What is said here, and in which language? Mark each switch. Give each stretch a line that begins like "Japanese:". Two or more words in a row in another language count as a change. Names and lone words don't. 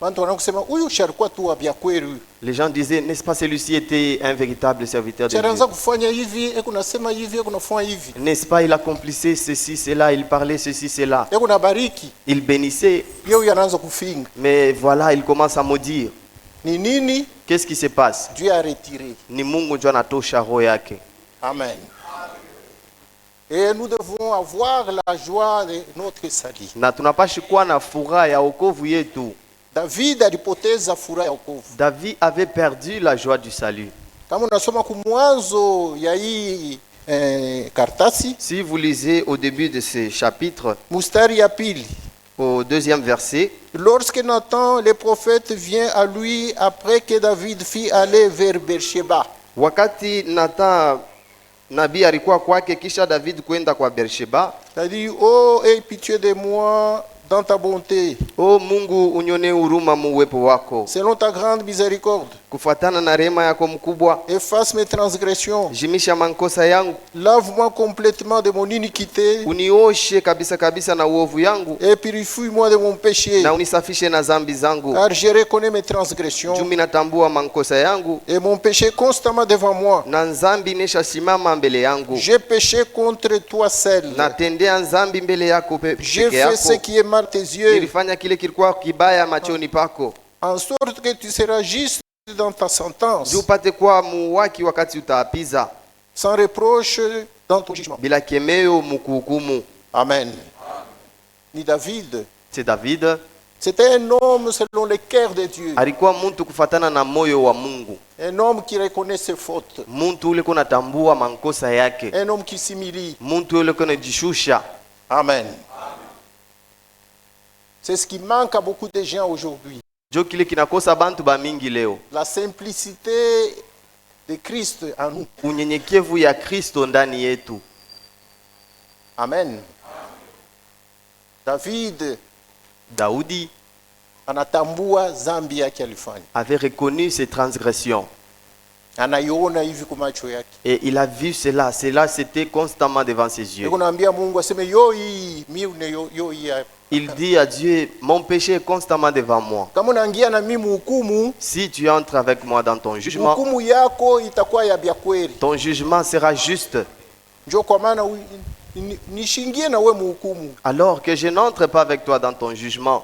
French: Les gens disaient, n'est-ce pas, celui-ci était un véritable serviteur de Dieu. N'est-ce pas, il accomplissait ceci, cela, il parlait ceci, cela. Il bénissait. Mais voilà, il commence à maudire. Qu'est-ce qui se passe? Dieu a retiré.
Swahili: Ni Mungu ndio anatosha roho yake. Amen.
French: Et nous devons avoir la joie de notre salut.
Swahili: Na tunapashi kuwa na furaha ya wokovu yetu. David alipoteza furaha ya wokovu.
French: David avait perdu la joie du salut.
Swahili: Kama unasoma kumwanzo ya hii kartasi,
French: si vous lisez au début de ce chapitre,
Swahili: mustari ya pili,
French: au deuxième verset, lorsque Nathan le prophète vient à lui après que David fit aller vers Beersheba.
Swahili: Wakati Nathan nabii alikuwa kwake kisha David kwenda kwa Beersheba,
French: il a dit, oh, aie pitié de moi dans ta bonté.
Swahili: Oh Mungu, unyone huruma mu uwepo wako.
French: Selon ta grande miséricorde.
Swahili: Kufuatana na rehema yako mkubwa.
French: Efface mes transgressions.
Swahili: Jimisha makosa yangu.
French: Lave-moi complètement de mon iniquité.
Swahili: Unioshe kabisa kabisa na uovu yangu.
French: Et purifie-moi de mon péché.
Swahili: Na unisafishe na zambi zangu.
French: Car je reconnais mes transgressions.
Swahili: Jumi natambua makosa yangu.
French: Et mon péché constamment devant moi.
Swahili: Na nzambi nesha simama mbele yangu.
French: J'ai péché contre toi seul.
Swahili: Natendea nzambi mbele yako peke yako.
French: J'ai fait ce qui est mal à tes yeux.
Swahili: Nilifanya kile kilikuwa kibaya machoni pako.
French: En sorte que tu seras juste dans ta sentence.
Swahili: Upate kuwa muwaki wakati utaapiza.
French: Sans reproche dans ton jugement.
Swahili: Bila kemeo mukuhukumu. Amen. Ni David.
French: C'est David. C'était un homme selon le cœur de Dieu.
Swahili: Alikuwa mtu kufatana na moyo wa Mungu.
French: Un homme qui reconnaît ses fautes.
Swahili: Mtu ule kuna tambua makosa yake.
French: Un homme qui s'humilie.
Swahili: Mtu ule kuna jishusha. Amen.
French: C'est ce qui manque à beaucoup de gens aujourd'hui.
Swahili: Jo kile kinakosa bantu ba mingi leo.
French: La simplicité de Christ en nous.
Swahili: Unyenyekevu ya Kristo ndani yetu. Amen. Daudi anatambua zambi yake alifanya.
French: Avait reconnu ses transgressions.
Swahili: Anaiona hivi kwa macho yake.
French: Et il a vu cela, c'était constamment devant ses yeux.
Swahili: Anaambia Mungu aseme yo hii
French: il dit à Dieu, mon péché est constamment devant moi. Si tu entres avec moi dans ton jugement, ton jugement sera juste. Alors que je n'entre pas avec toi dans ton jugement.